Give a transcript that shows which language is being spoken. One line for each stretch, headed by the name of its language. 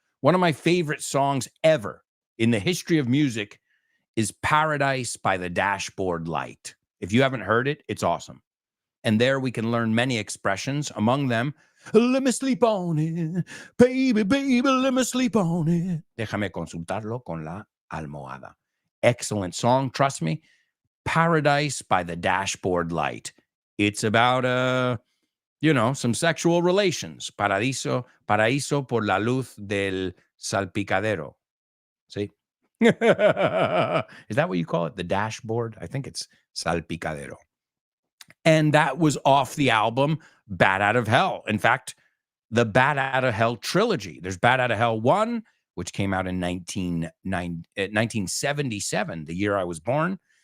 English: One of my favorite songs ever in the history of music is Paradise by the Dashboard Light. If you haven't heard it, it's awesome. And there we can learn many expressions, among them, let me sleep on it, baby, baby, let me sleep on it.
Spanish: Déjame consultarlo con la almohada.
English: Excellent song, trust me. Paradise by the Dashboard Light. It's about, some sexual relations.
Spanish: Paraíso por la luz del salpicadero.
English: See? Is that what you call it? The dashboard? I think it's salpicadero. And that was off the album Bat Out of Hell. In fact, the Bat Out of Hell trilogy. There's Bat Out of Hell 1, which came out in 1977, the year I was born.